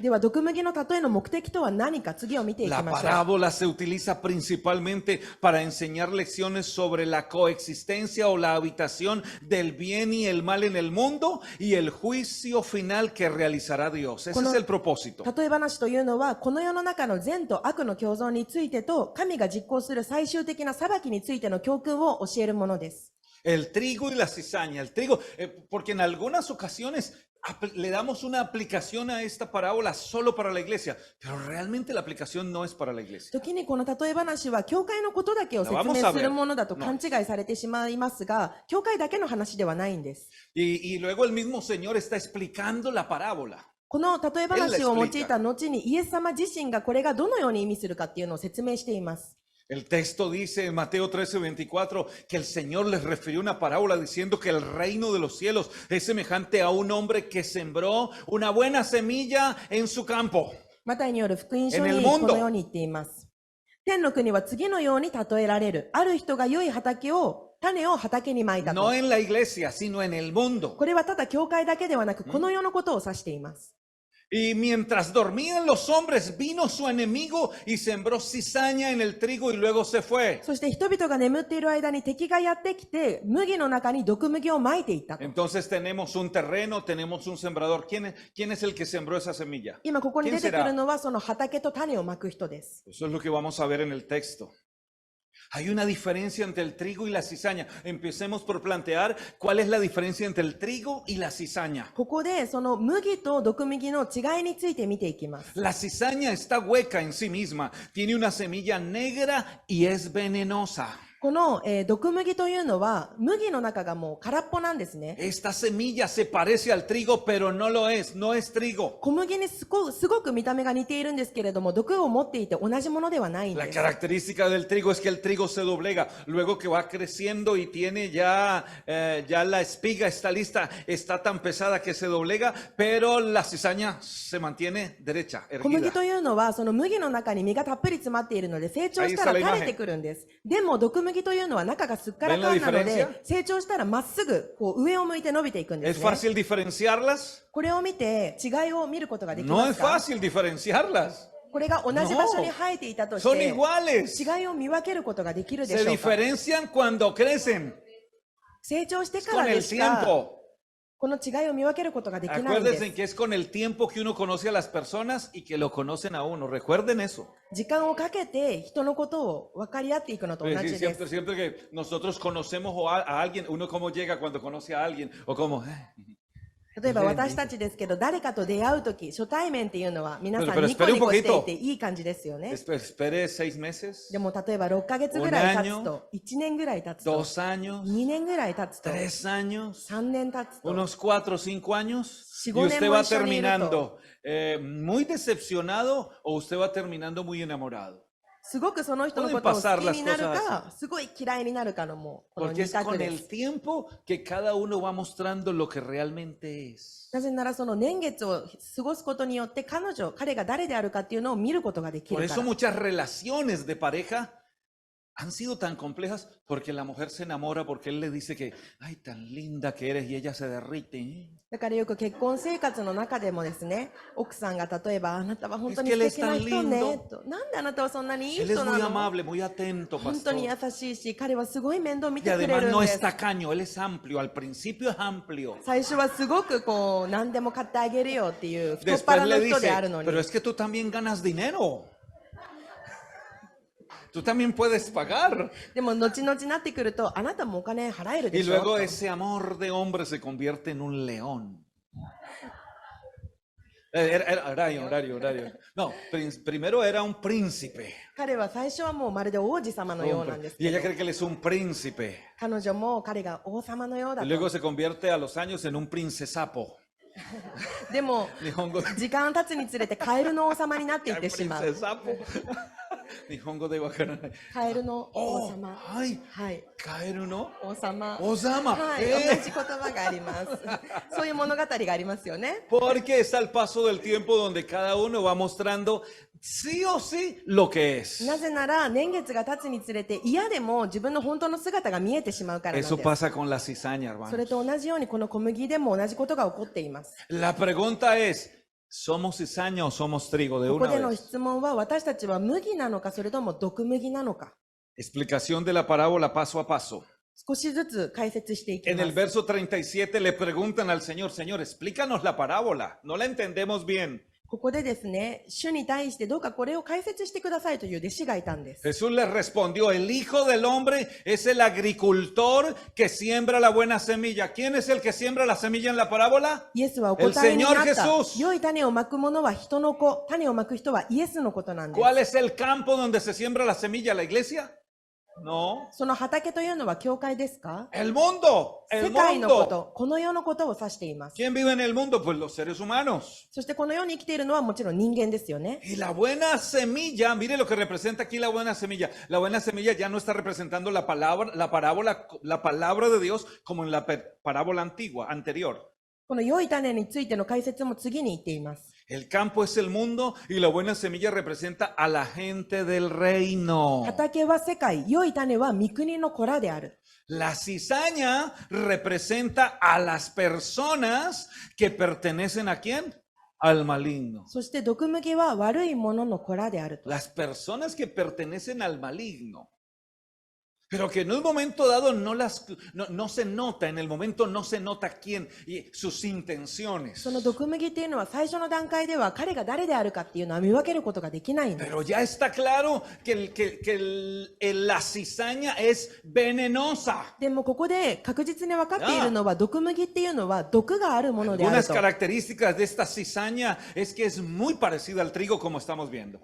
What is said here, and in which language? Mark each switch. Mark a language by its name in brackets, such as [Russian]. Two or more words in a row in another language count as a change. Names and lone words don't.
[Japanese] では、毒麦の例えの目的とは何か、次を見ていき [Spanish] La [Japanese] ましょう。 [Spanish] parábola se utiliza principalmente para enseñar lecciones sobre la coexistencia o la habitación del bien y el mal en el mundo y el juicio final que realizará Dios. Ese es el propósito. [Japanese] 例え話というのは、この世の中の善と悪の共存についてと、神が実行する最終的な裁きについての教訓を教えるものです。 [Spanish] El trigo y la cizaña, el trigo, porque en algunas ocasiones le damos una aplicación a esta parábola solo para la iglesia, pero realmente la aplicación no es para la iglesia. [Japanese] 時にこの例え話は教会のことだけを説明するものだと勘違いされてしまいますが、教会だけの話ではないんです。 [Spanish] Y luego el mismo Señor está explicando la parábola. [Japanese] この例え話を用いた後にイエス様自身がこれがどのように意味するかっていうのを説明しています。 [Spanish] El texto dice en Mateo 13:24 que el Señor les refirió una parábola diciendo que el reino de los cielos es semejante a un hombre que sembró una buena semilla en su campo. [Japanese] マタイによる福音書にこのように言っています。天の国は次のように例えられる。ある人が良い種を畑にまいたと。 [Spanish] No en la iglesia, sino en el mundo. [Japanese] これはただ教会だけではなく、この世のことを指しています。 [Spanish] Y mientras dormían los hombres, vino su enemigo y sembró cizaña en el trigo y luego se fue. [Japanese] そして人々が眠っている間に敵がやってきて、麦の中に毒麦をまいていったと。 [Spanish] Entonces tenemos un terreno, tenemos un sembrador. ¿Quién es el que sembró esa semilla? [Japanese] 今ここに出てくるのはその畑と種をまく人です。 [Spanish] Eso es lo que vamos a ver en el texto. Hay una diferencia entre el trigo y la cizaña. Empecemos por plantear cuál es la diferencia entre el trigo y la cizaña. [Japanese] ここでその麦と毒麦の違いについて見ていきます。 [Spanish] La cizaña está hueca en sí misma, tiene una semilla negra y es venenosa. [Japanese] この、毒麦というのは麦の中がもう空っぽなんですね。 [Spanish] Esta semilla se parece al trigo, pero no lo es, no es trigo. [Japanese] 小麦にすごく見た目が似ているんですけれども、毒を持っていて同じものではないん [Spanish] La [Japanese] です。 [Spanish] característica del trigo es que el trigo se doblega, luego que va creciendo y tiene ya la espiga está lista, está tan pesada que se doblega, pero la cizaña se mantiene derecha, [Japanese] 小麦 [Spanish] erguida. [Japanese] というのはその麦の中に実がたっぷり詰まっているので成長したら垂れてくるんです。でも毒麦というのは中がすっからかんなので成長したらまっすぐこう上を向いて伸びていくんで [Spanish] ¿Es [Japanese] すね。 [Spanish] fácil diferenciarlas? [Japanese] これを見て違いを見ることができ [Spanish] No [Japanese] ま [Spanish] es [Japanese] すか？ [Spanish] fácil diferenciarlas. [Japanese] これが同じ場所に生えていたとし [Spanish] Son [Japanese] て [Spanish] iguales. [Japanese] 違いを見分けることができるで [Spanish] Se [Japanese] しょうか？ [Spanish] diferencian cuando crecen, [Japanese] 成長してか [Spanish] con [Japanese] らで [Spanish] el [Japanese] しか [Spanish] tiempo. [Japanese] この違いを見分けることができないんで [Spanish] Acuérdense [Japanese] す。 [Spanish] que es con el tiempo que uno conoce a las personas y que lo conocen a uno. Recuerden eso. [Japanese] 時間をかけて人のことを分かり合っていくのと同 [Spanish] Sí, [Japanese] じです [Spanish] siempre que nosotros conocemos a alguien, uno cómo llega cuando conoce a alguien, o como, [Japanese] 例えば私たちですけど、誰かと出会うとき、初対面っていうのは皆さ [Spanish] Pero [Japanese] んニコ [Spanish] espere [Japanese] ニ [Spanish] un [Japanese] コしてい [Spanish] poquito. [Japanese] ていい感じですよね。 [Spanish] espere 6 meses, [Japanese] でも例えば6ヶ月ぐらい経つと、1年ぐらい経つと、 [Spanish] 2 años, [Japanese] 2年ぐらい経つと、 [Spanish] 3 años, [Japanese] 3年経つと、 [Spanish] unos 4 o 5 años, y Sigo usted va emocionado. terminando muy decepcionado o usted va terminando muy enamorado. [Japanese] すごくその人のことを好きになるか、すごい嫌いになるかのもう、この [Spanish] Porque [Japanese] 2 [Spanish] es [Japanese] 択 [Spanish] con [Japanese] で [Spanish] el [Japanese] す。 [Spanish] tiempo que cada uno va mostrando lo que realmente es. [Japanese] なぜならその年月を過ごすことによって彼が誰であるかっていうのを見ることができ [Spanish] Por [Japanese] るか [Spanish] eso [Japanese] ら。 [Spanish] muchas relaciones de pareja han sido tan complejas porque la mujer se enamora porque él le dice que, ay, tan linda que eres y ella se derrite. [Japanese] だからよく結婚生活の中でもですね、奥さんが例えば、あなたは本当に [Spanish] Es que él [Japanese] 素 [Spanish] es [Japanese] 敵 [Spanish] tan [Japanese] な人ね [Spanish] lindo. [Japanese] と。なんであなたはそんなにいい [Spanish] Él es [Japanese] 人な [Spanish] muy [Japanese] の？ [Spanish] amable, muy atento, [Japanese] 本当に [Spanish] pastor. [Japanese] 優しいし、彼はすごい面倒見 [Spanish] Y [Japanese] てくれ [Spanish] además [Japanese] るん [Spanish] no [Japanese] で [Spanish] es [Japanese] す。 [Spanish] tacaño, él es amplio. Al principio es amplio. [Japanese] 最初はすごくこう、何でも買ってあげるよっていう太っ [Spanish] Después [Japanese] 腹の [Spanish] le [Japanese] 人で [Spanish] dice, [Japanese] あるのに [Spanish] pero。es que tú también ganas dinero. Tú también puedes pagar. [Japanese] でも後々なってくると、あなたもお金払える [Spanish] Y [Japanese] でしょ [Spanish] luego [Japanese] と。 [Spanish] ese amor de hombre se convierte en un león. Horario. No, primero era un príncipe. [Japanese] 彼は最初はもうまるで王子様のようなんです [Spanish] Y [Japanese] け [Spanish] ella [Japanese] ど、 [Spanish] cree que él es un príncipe. [Japanese] 彼女も彼が王様のようだ [Spanish] Y [Japanese] と。 [Spanish] luego se convierte a los años en un princesapo. [Japanese] でも、 Nihongo 時間経つにつれてカエルの王様になっていってしまう。 princesapo. 日本語で分からない. カエルの王 Oh, 様。 ay, はい。 [Spanish] caer uno. [Japanese] 王様。 Osama. はい、同じ言葉があります。そういう物語がありますよね。 [Spanish] Porque está el paso del tiempo donde cada uno va mostrando sí o sí lo que es. [Japanese] なぜなら年月が経つにつれて嫌でも自分の本当の姿が見えてしまうからなん [Spanish] Eso [Japanese] です。 [Spanish] pasa con la cizaña, [Japanese] そ [Spanish] hermano. [Japanese] れと同じようにこの小麦でも同じことが起こっています。 [Spanish] La pregunta es, ¿somos cizaña o somos trigo? De [Japanese] ここ [Spanish] una [Japanese] での [Spanish] vez. [Japanese] 質問は私たちは麦なのかそれとも毒麦なのか。 [Spanish] Explicación de la parábola paso a paso. [Japanese] 少しずつ解説していき [Spanish] En [Japanese] ま [Spanish] el [Japanese] す。 [Spanish] verso 37 le preguntan al Señor, Señor, explícanos la parábola. No la entendemos bien. [Japanese] ここでですね、主に対してどうかこれを解説してくださいという弟子がいたんです。 [Spanish] Jesús les respondió, el Hijo del Hombre es el agricultor que siembra la buena semilla. ¿Quién es el que siembra la semilla en la parábola? [Japanese] イエスはお [Spanish] El [Japanese] 答えにな [Spanish] Señor [Japanese] った。 [Spanish] Jesús. [Japanese] 良い種をまく者は人の子、種をまく人はイエスのことなんです。 [Spanish] ¿Cuál es el campo donde se siembra la semilla? ¿La iglesia? No. [Japanese] その畑というのは教会ですか？ [Spanish] El mundo. [Japanese] 世 [Spanish] El [Japanese] 界のこ [Spanish] mundo. [Japanese] と、この世のことを指しています。 [Spanish] ¿Quién vive en el mundo? Pues los seres humanos. [Japanese] そしてこの世に生きているのはもちろん人間ですよね。 [Spanish] Y la buena semilla, mire lo que representa aquí la buena semilla. La buena semilla ya no está representando la palabra, la parábola, la palabra de Dios como en la parábola anterior. [Japanese] この良い種についての解説も次に言っています。 [Spanish] El campo es el mundo y la buena semilla representa a la gente del reino. [Japanese] 畑は世界、良い種は御国の子らである。 [Spanish] La cizaña representa a las personas que pertenecen a quién? Al maligno. [Japanese] そして毒麦は悪いものの子らであると。 [Spanish] Las personas que pertenecen al maligno. Pero que en un momento dado no se nota, en el momento no se nota quién y sus intenciones. [Japanese] その毒麦っていうのは最初の段階では彼が誰であるかっていうのは見分けることができないんです。 [Spanish] Pero ya está claro que la cizaña es venenosa. [Japanese] でもここで確実に分かっているのは毒麦っていうのは毒があるものである [Spanish] Unas [Japanese] と。 [Spanish] características de esta cizaña es que es muy parecida al trigo como estamos viendo.